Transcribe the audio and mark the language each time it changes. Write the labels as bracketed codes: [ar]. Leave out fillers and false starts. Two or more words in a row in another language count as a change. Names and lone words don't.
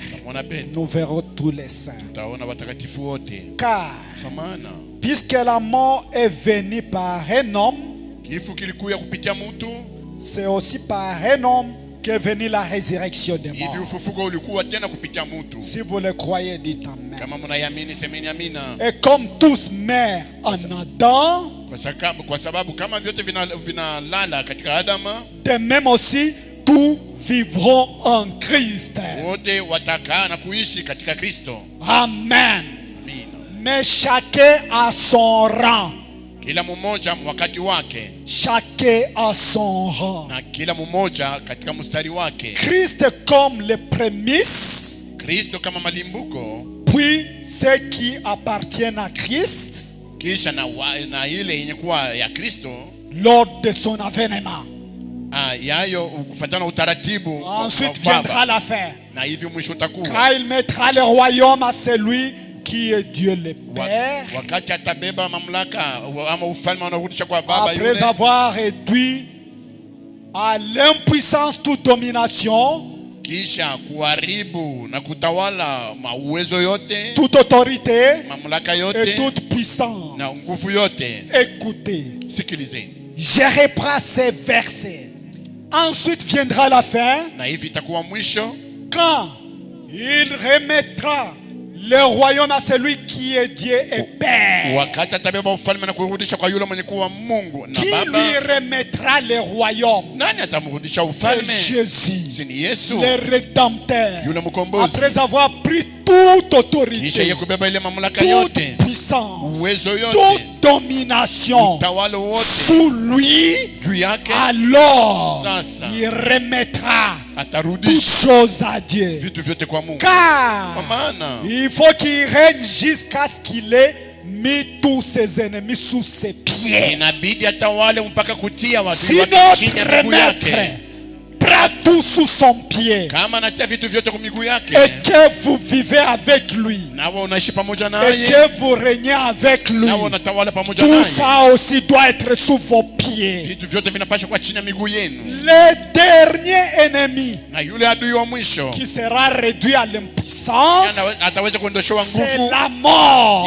[fr] Nous verrons tous les saints. Car puisque la mort est venue par un homme, c'est aussi par un homme qu'est venue la résurrection des morts. Si vous le croyez, dites Amen. Et comme tous meurent en Adam, [sw] Kwa sababu kama vyote vinalala katika Adama, [fr] de même aussi tous vivront en Christ. [sw] Wote watakaa na kuishi katika Kristo. Amen. Amen. [fr] Mais chacun a son rang. [sw] Kila mmoja wakati wake. [fr] Chacun a son rang. [sw] Na kila mmoja katika mstari wake. [fr] Christ comme les prémices. [sw] Kristo kama malimbuko. [fr] Puis ceux qui appartiennent à Christ. [sw] Kisha na ile yenye kuwa ya Kristo. [fr] Lors de son avènement. [sw] Yayo kufuatana utaratibu. [fr] Ensuite viendra la fin. [sw] Na hivi mwisho utakuwa. [fr] Car il mettra le royaume à celui qui est Dieu le Père. [sw] Wakati atabeba mamlaka ama ufalme unarudisha kwa Baba yule. [fr] Après avoir réduit à l'impuissance toute domination, [sw] kisha kuharibu na kutawala mauwezo yote, [fr] toute autorité, [sw] mamlaka yote, [fr] et toute puissance. [sw] Na nguvu yote. [fr] Écoutez, [sw] sikilizeni. [fr] Je reprends ces versets. Ensuite viendra la fin. [sw] Na hivi itakuwa mwisho. [fr] Quand il remettra le royaume à celui qui est Dieu et Père. [sw] Wakati atabeba ufalme na kurudisha kwa yule mwenye kuwa Mungu na Baba. [fr] Qui lui remettra le royaume? [sw] Nani atamrudisha ufalme? [fr] C'est Jésus. [sw] Ni Yesu. [fr] Le Rédempteur. [sw] Yule mkombozi. [fr] Après avoir pris toute autorité, [sw] kisha yeye kubeba ile mamlaka yote, [fr] toute puissance, [sw] uwezo yote, [fr] toute domination, [sw] utawala wote [fr] sous lui, [sw] juu yake, [fr] alors [sw] sasa [fr] il remettra [sw] atarudisha [fr] toutes choses à Dieu. [sw] Vitu vyote kwa Mungu. [fr] Car il faut qu'il règne jusqu'à ce qu'il ait mis tous ses ennemis sous ses pieds. [sw] Inabidi atawale mpaka kutia watu [fr] si notre maître prend tout sous son pied, et que vous vivez avec lui, et que vous régnez avec lui, tout ça aussi doit être sous vos pieds. Le dernier ennemi qui sera réduit à l'impuissance, c'est la mort.